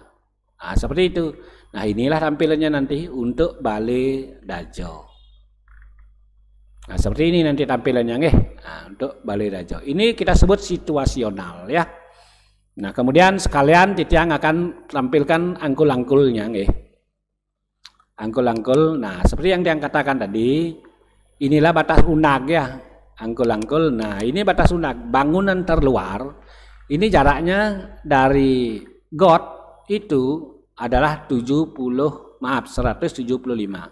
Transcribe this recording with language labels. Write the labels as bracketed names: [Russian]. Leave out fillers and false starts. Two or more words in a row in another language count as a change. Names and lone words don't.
[Indonesian] Nah, seperti itu. Nah, inilah tampilannya nanti untuk balai dajo. Nah, seperti ini nanti tampilannya nggih. Nah, untuk balai dajo. Ini kita sebut situasional ya. Nah, kemudian sekalian Titiang akan tampilkan angkul-angkulnya nggih. Angkul-angkul. Nah, seperti yang Tiang katakan tadi, inilah batas unag ya. Angkul-angkul. Nah, ini batas unag, bangunan terluar. Ini jaraknya dari got itu adalah 175.